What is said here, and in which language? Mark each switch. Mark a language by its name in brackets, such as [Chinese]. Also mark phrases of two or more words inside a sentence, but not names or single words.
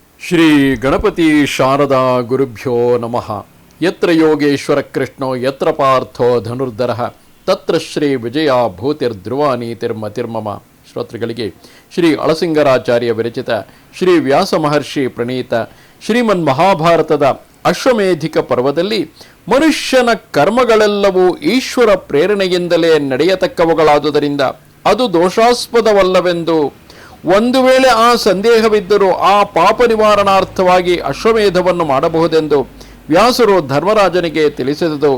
[Sanskrit] ಶ್ರೀ ಗಣಪತಿ ಶಾರದಾ ಗುರುಭ್ಯೋ ನಮಃ. ಯತ್ರ ಯೋಗೇಶ್ವರ ಕೃಷ್ಣೋ ಯತ್ರ ಪಾರ್ಥೋ ಧನುರ್ಧರಃ ತತ್ರ ಶ್ರೀ ವಿಜಯ ಭೂತಿರ್ಧ್ರುವ ನೀತಿರ್ಮತಿರ್ಮಮ. [Kannada] ಶ್ರೋತೃಗಳಿಗೆ ಶ್ರೀ ಅಳಸಿಂಗರಾಚಾರ್ಯ ವಿರಚಿತ ಶ್ರೀ ವ್ಯಾಸ ಮಹರ್ಷಿ ಪ್ರಣೀತ ಶ್ರೀಮನ್ ಮಹಾಭಾರತದ ಅಶ್ವಮೇಧಿಕ ಪರ್ವದಲ್ಲಿ ಮನುಷ್ಯನ ಕರ್ಮಗಳೆಲ್ಲವೂ ಈಶ್ವರ ಪ್ರೇರಣೆಯಿಂದಲೇ ನಡೆಯತಕ್ಕವುಗಳಾದುದರಿಂದ ಅದು ದೋಷಾಸ್ಪದವಲ್ಲವೆಂದು, ಒಂದು ವೇಳೆ ಆ ಸಂದೇಹವಿದ್ದರೂ ಆ ಪಾಪ ನಿವಾರಣಾರ್ಥವಾಗಿ ಅಶ್ವಮೇಧವನ್ನು ಮಾಡಬಹುದೆಂದು ವ್ಯಾಸರು ಧರ್ಮರಾಜನಿಗೆ ತಿಳಿಸಿದರು.